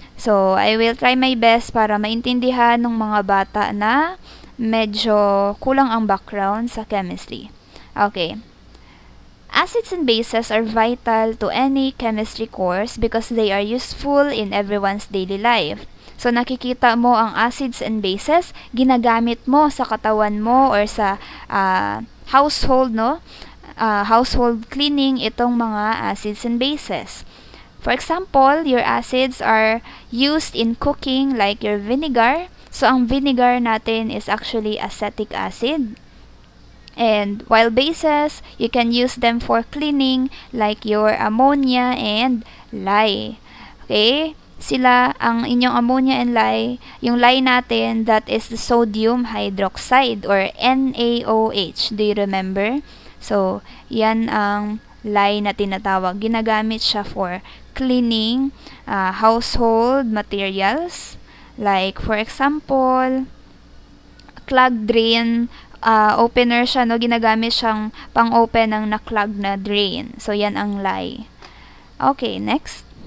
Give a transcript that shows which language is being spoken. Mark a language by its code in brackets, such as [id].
[tl] So, [en] I will try my best [tl] para maintindihan ng mga bata na medyo kulang ang background sa chemistry. [en] Okay. Acids and bases are vital to any chemistry course because they are useful in everyone's daily life. [tl] So, nakikita mo ang acids and bases, ginagamit mo sa katawan mo or sa household, no? [en] Household cleaning itong mga acids and bases. For example, your acids are used in cooking like your vinegar. [tl] So, ang vinegar natin is actually acetic acid. [en] And while bases, you can use them for cleaning like your ammonia and lye. Okay? Sila, ang inyong ammonia and lye, [tl] yung lye natin, [en] that is the sodium hydroxide or NaOH. Do you remember? [tl] So, yan ang lye na tinatawag. Ginagamit siya for cleaning household materials. [en] Like, for example, clogged drain opener siya, no? [tl] Ginagamit siyang pang-open ng na-clog na drain. So, yan ang lye. Okay, next.